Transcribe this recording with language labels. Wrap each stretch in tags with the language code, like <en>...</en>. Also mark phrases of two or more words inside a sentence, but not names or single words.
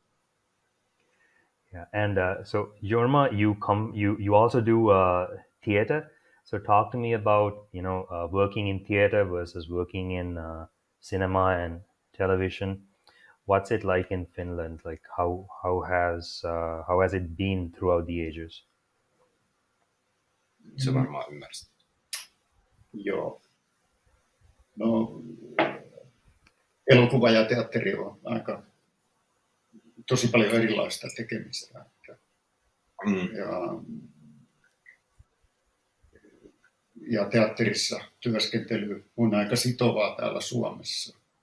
<en>Yeah, and so Jorma, you also do theater. So talk to me about working in theater versus working in cinema and television. What's it like in Finland? Like how has it been throughout the ages?</en> <fi>Se varmaan ymmärsit. Joo. No, elokuva ja teatteri on aika tosi paljon erilaista tekemistä. Ja teatterissa työskentely on aika sitovaa täällä Suomessa.</fi>